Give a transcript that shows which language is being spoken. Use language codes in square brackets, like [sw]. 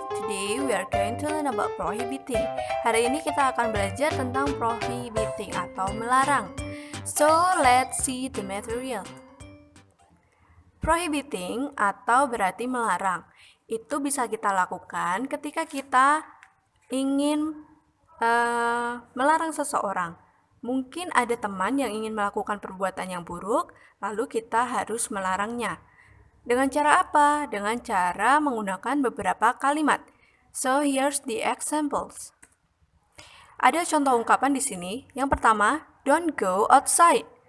[en] Today we are going to learn about prohibiting. [id] Hari ini kita akan belajar tentang prohibiting atau melarang. [en] So let's see the material. Prohibiting [id] atau berarti melarang. Itu bisa kita lakukan ketika kita ingin melarang seseorang. Mungkin ada teman yang ingin melakukan perbuatan yang buruk, lalu kita harus melarangnya. Dengan cara apa? Dengan cara menggunakan beberapa kalimat. [en] So here's the examples. [id] Ada contoh ungkapan di sini. Yang pertama, [en] don't go outside.